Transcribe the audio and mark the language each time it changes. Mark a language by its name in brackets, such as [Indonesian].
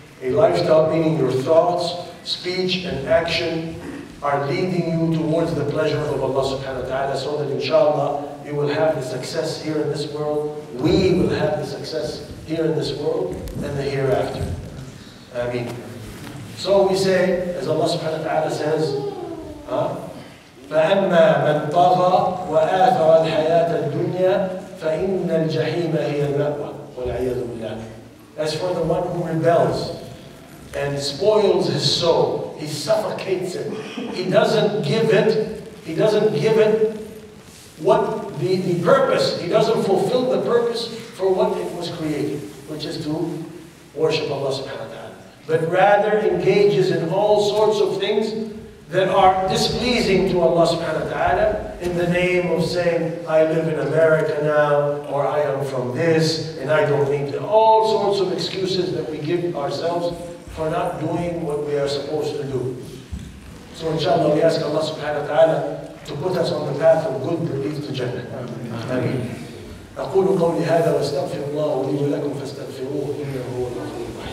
[English] A lifestyle meaning your thoughts, speech, and action are leading you towards the pleasure of Allah subhanahu wa ta'ala, so that inshallah you will have the success here in this world. We will have the success here in this world and the hereafter. Ameen. So we say, as Allah subhanahu wa ta'ala says, [Arabic] فَأَمَّا مَنْ طَغَى وَآثَرَ الْحَيَاةَ الدُّنْيَا فَإِنَّ الْجَحِيمَ هِيَ الْمَأْوَى وَالْعِيَاذُ بِاللَّهِ. [English] As for the one who rebels and spoils his soul, he suffocates it, he doesn't give it what the purpose, he doesn't fulfill the purpose for what it was created, which is to worship Allah subhanahu wa ta'ala, but rather engages in all sorts of things that are displeasing to Allah subhanahu wa ta'ala in the name of saying, I live in America now, or I am from this, and I don't need to. All sorts of excuses that we give ourselves for not doing what we are supposed to do. So inshallah, we ask Allah subhanahu wa ta'ala to put us on the path of good that leads to Jannah. [Arabic] Ameen. أقول قولي هذا واستغفر الله لي ولكم فاستغفروه إنه هو الغفور